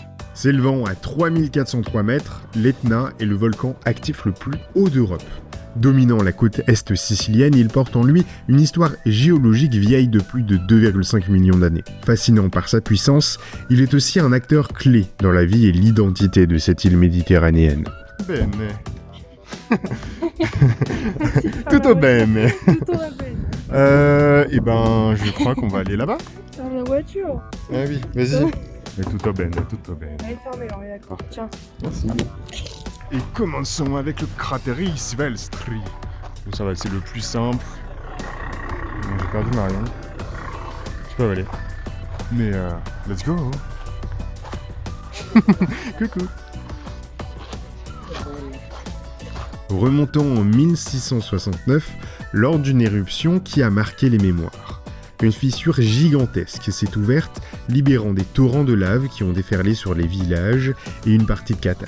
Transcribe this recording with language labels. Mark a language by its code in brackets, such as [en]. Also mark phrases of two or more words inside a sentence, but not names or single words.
[fr] S'élevant à 3403 mètres, l'Etna est le volcan actif le plus haut d'Europe. Dominant la côte est sicilienne, il porte en lui une histoire géologique vieille de plus de 2,5 millions d'années. Fascinant par sa puissance, il est aussi un acteur clé dans la vie et l'identité de cette île méditerranéenne. [it] Bene. Tutto bene. Tutto va bene. [fr] Et ben, je crois qu'on va aller là-bas. Dans la voiture. Ah oui, vas-y. [it] Tutto bene, tutto bene. [fr] Elle est fermée, alors, d'accord. Tiens. Merci. Et commençons avec le crateris Velstri. Bon, ça va, c'est le plus simple. Bon, j'ai perdu Marion. Je peux aller. Mais [en] let's go. [fr] Coucou. Remontons en 1669, lors d'une éruption qui a marqué les mémoires. Une fissure gigantesque s'est ouverte, libérant des torrents de lave qui ont déferlé sur les villages et une partie de Catane.